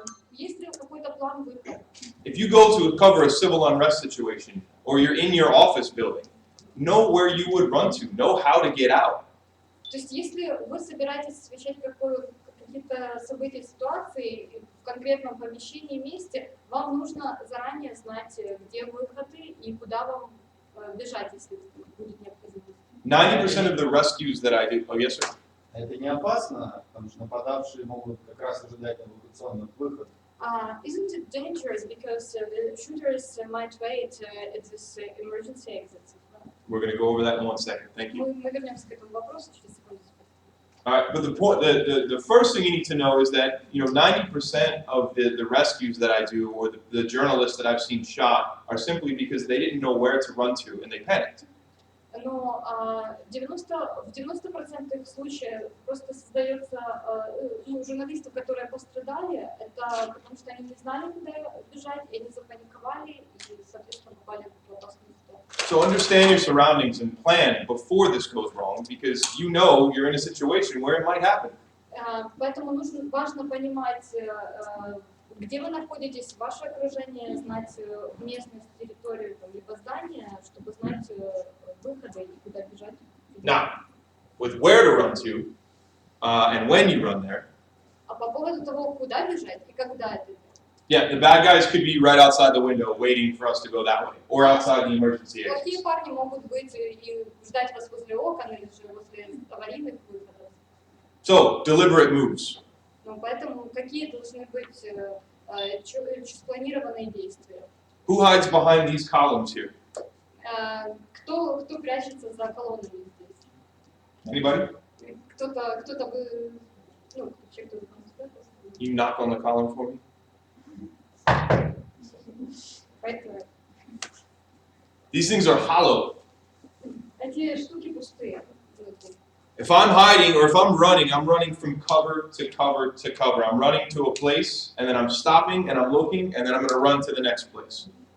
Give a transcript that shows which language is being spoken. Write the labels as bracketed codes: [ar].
[ru] Есть ли какой-то план выхода? [en] If you go to cover a civil unrest situation, or you're in your office building, know where you would run to, know how to get out. [ru] То есть, если вы собираетесь освещать какие-то события, ситуации в конкретном помещении, месте, вам нужно заранее знать, где выходы и куда вам бежать, если будет необходимость. [en] 90% of the rescues that I do, oh yes sir? [ru] Это не опасно, потому что нападавшие могут как раз ожидать эвакуационных выходов. [en] Isn't it dangerous because the shooters might wait at this emergency exits? We're going to go over that in 1 second. Thank you. [ru] Мы вернемся к этому вопросу через секунду. [en] All right, but the first thing you need to know is that 90% of the rescues that I do, or the journalists that I've seen shot, are simply because they didn't know where to run to and they panicked. [ru] Но в 90% случаев просто создается журналистов, которые пострадали, это потому что они не знали, куда бежать, и они запаниковали и, соответственно, попали в опасную ситуацию. [en] So understand your surroundings and plan before this goes wrong, because you know you're in a situation where it might happen. [ru] Поэтому важно понимать, где вы находитесь, ваше окружение, знать местность, территорию, либо здание, чтобы знать выходы и куда бежать. [en] Now, with where to run to, and when you run there. [ru] А по поводу того, куда бежать и когда это. [en] Yeah, the bad guys could be right outside the window waiting for us to go that way, or outside the emergency exit. [ru] Плохие парни могут быть и ждать вас возле окон или же возле аварийных выходов. [en] So, deliberate moves. [ru] Ну, поэтому какие должны быть спланированные действия? [en] Who hides behind these columns here? [ru] Кто прячется за колоннами здесь? [en] Anybody? [ru] Кто-то бы, ну, вообще кто-то там спрятался. [en] You knock on the column for me? Right there. These things are hollow. [ru] Эти штуки пустые. [en] If I'm hiding or if I'm running from cover to cover to cover. I'm running to a place, and then I'm stopping, and I'm looking, and then I'm going to run to the next place.